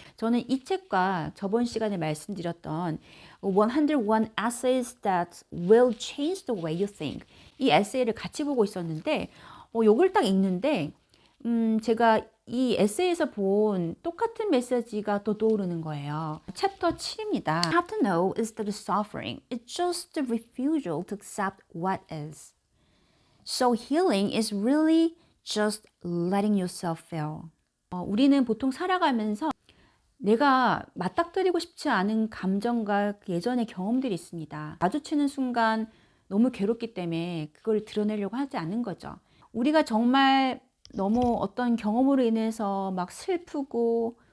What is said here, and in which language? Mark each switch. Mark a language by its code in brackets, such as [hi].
[ko] 저는 이 책과 저번 시간에 말씀드렸던 101 Essays That Will Change the Way You Think 이 에세이를 같이 보고 있었는데 요걸 딱 읽는데 제가 이 에세이에서 본 똑같은 메시지가 또 떠오르는 거예요. 챕터 7입니다. [en] Have to know is that the suffering is just the refusal to accept what is. So healing is really just letting yourself feel. [ko] 우리는 보통 살아가면서 내가 맞닥뜨리고 싶지 않은 감정과 예전의 경험들이 있습니다. 마주치는 순간 너무 괴롭기 때문에 그걸 드러내려고 하지 않는 거죠. 우리가 정말 너무 어떤 경험으로 인해서 막 슬프고